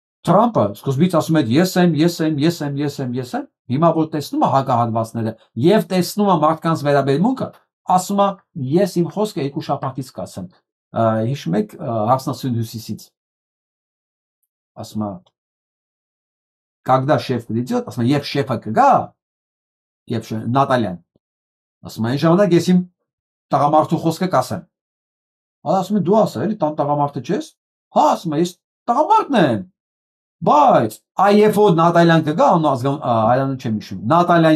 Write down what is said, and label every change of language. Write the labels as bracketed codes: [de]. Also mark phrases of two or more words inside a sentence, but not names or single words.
[hy] Թրամփը սկզբից ասում էր ես եմ, հիմա որ տեսնում է հակահատվածները եւ տեսնում է մարդկանց վերաբերմունքը, ասում է ես իմ խոսքը երկու շաբաթից կասեմ։ Հիշում եք Հարսնասուն Հյուսիսից։ Ասում է [ru] когда шеф придет, [hy] ասում է երբ շեֆը կգա, երբ Նատալյան, ասում է այն ժամանակ ես իմ տղամարդու խոսքը կասեմ։ Ասում է դու ասա, էլի տան տղամարդը չես։ Հա, ասում է ես տղամարդն եմ։ Բայց երբ որ Նատալյան կգա, հայրանը չեմ հիշում։ Նատալյան